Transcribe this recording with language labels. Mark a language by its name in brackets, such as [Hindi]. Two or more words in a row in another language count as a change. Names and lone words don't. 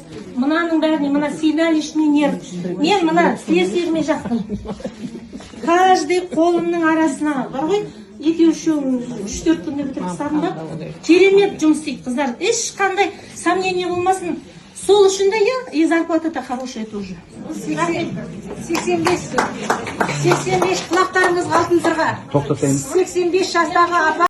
[Kazakh] Мынаның бәріне, мына [Russian] седалищный нерв. [Kazakh] Мен мына серсегіме жақтым. Каждый қолымның арасына, бар ғой, екеу үшеуін 3-4 күнде бітіріп тастадым да. Керемет жұмыс істейді қыздар. Ешқандай сомнение болмасын. Сол үшін де [Russian] и зарплата-то хорошая тоже. [Kazakh] 85 құлақтарыңыз алтын сырға. 85 жастағы апа